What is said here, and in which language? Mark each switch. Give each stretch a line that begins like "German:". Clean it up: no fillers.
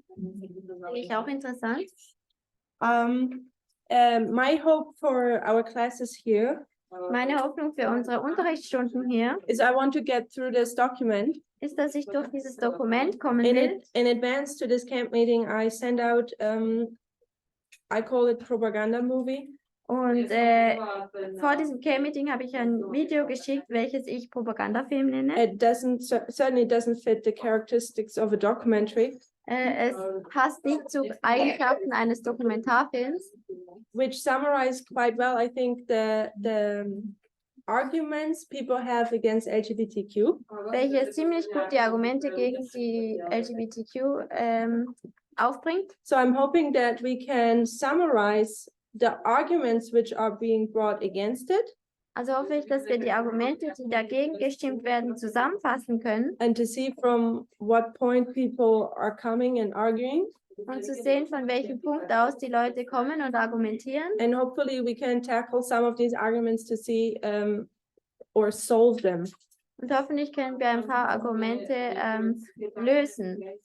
German: Finde ich auch interessant.
English: My hope for our classes here
German: Meine Hoffnung für unsere Unterrichtsstunden hier
English: is I want to get through this document.
German: ist, dass ich durch dieses Dokument kommen will.
English: In advance to this camp meeting, I send out, I call it propaganda movie.
German: Und vor diesem Camp-Meeting habe ich ein Video geschickt, welches ich Propagandafilm nenne.
English: It certainly doesn't fit the characteristics of a documentary.
German: Es passt nicht zu Eigenschaften eines Dokumentarfilms.
English: Which summarize quite well, I think, the arguments people have against LGBTQ.
German: Welches ziemlich gut die Argumente gegen die LGBTQ aufbringt.
English: So I'm hoping that we can summarize the arguments which are being brought against it.
German: Also hoffe ich, dass wir die Argumente, die dagegen gestimmt werden, zusammenfassen können.
English: And to see from what point people are coming and arguing.
German: Und zu sehen, von welchem Punkt aus die Leute kommen und argumentieren.
English: And hopefully we can tackle some of these arguments to see or solve them.
German: Und hoffentlich können wir ein paar Argumente lösen.